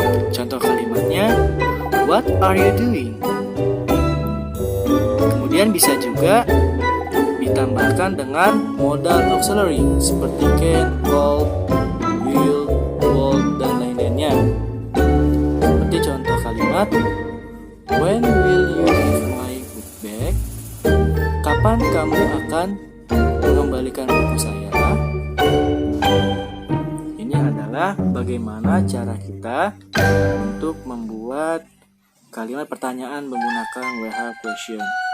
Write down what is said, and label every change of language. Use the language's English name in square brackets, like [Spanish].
[Indonesian] Contoh kalimatnya, [English] what are you doing? [Indonesian] Kemudian bisa juga ditambahkan dengan modal auxiliary seperti can, call, will, would, dan lain-lainnya. Seperti contoh kalimat, [English] when will you give my book back? [Indonesian] Kapan kamu akan mengembalikan buku saya? Ini adalah bagaimana cara kita untuk membuat kalimat pertanyaan menggunakan WH question.